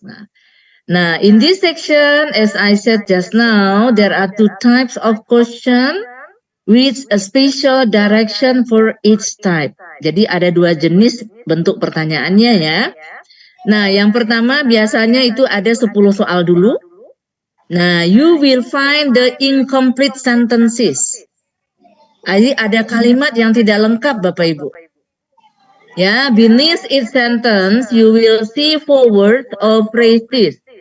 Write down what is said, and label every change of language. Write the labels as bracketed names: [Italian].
[English] Nah, in this section, as I said just now, there are two types of question with a special direction for each type. [Indonesian] Jadi ada dua jenis bentuk pertanyaannya ya. Nah, yang pertama biasanya itu ada 10 soal dulu. [English] Nah, you will find the incomplete sentences. [Indonesian] Jadi ada kalimat yang tidak lengkap Bapak Ibu. [English] Ya, beneath each sentence you will see 4 words or phrases.